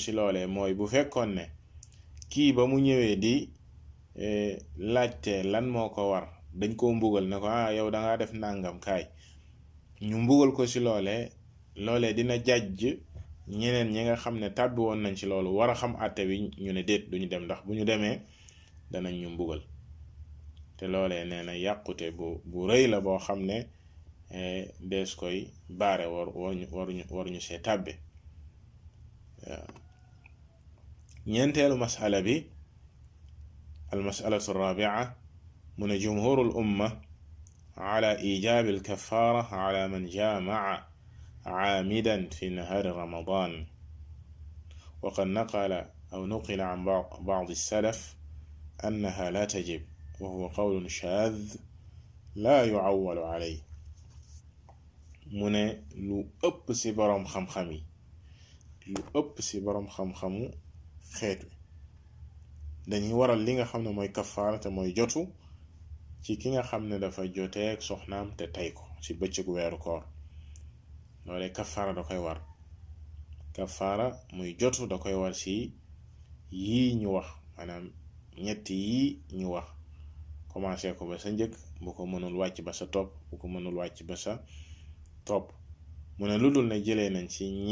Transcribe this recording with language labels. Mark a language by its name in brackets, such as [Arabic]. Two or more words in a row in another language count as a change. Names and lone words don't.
[Wolof] si loolee mooy bu fekkoon ne kii ba mu ñëwee di laajte lan moo ko war dañ koo mbugal ne ko yow da ngaa def nangam kaay ñu mbugal ko si loolee dina jàjj ñeneen ñi nga xam ne tàbbi woon nañ ci loolu war a xam àtte bi ñu ne déet duñu dem ndax bu ñu demee danañ ñu mbugal te loolee nee na yàqute bu rëy la boo xam ne dees koy baare waruñu see tàbbe ñeenteelu masala bi [Arabic] المسألة الرابعة [Wolof] mu ne [Arabic] جمهور الأمة على إيجاب الكفارة على من جامع عامدا في نهار رمضان وقد نقل عن بعض السلف أنها لا تجب وهو قول شاذ لا يعول عليه [Wolof] mu ne lu ëpp ci boroom xam-xam yi lu ëpp ci boroom xam-xamu xeet wi dañuy waral li nga xam ne mooy kafaara te mooy jotu ci ki nga xam ne dafa joteeg soxnaam te tey ko ci bëccëgu weeru koor loole kafaara da koy war kafaara muy jotu da koy war ci yii ñu wax maanaam ñetti yii ñu wax commencé ko ba sa njëkk bu ko mënul wàcc ba sa topp bu ko mënul wàcc ba sa topp mu ne lu dul ne jëlee nañ ci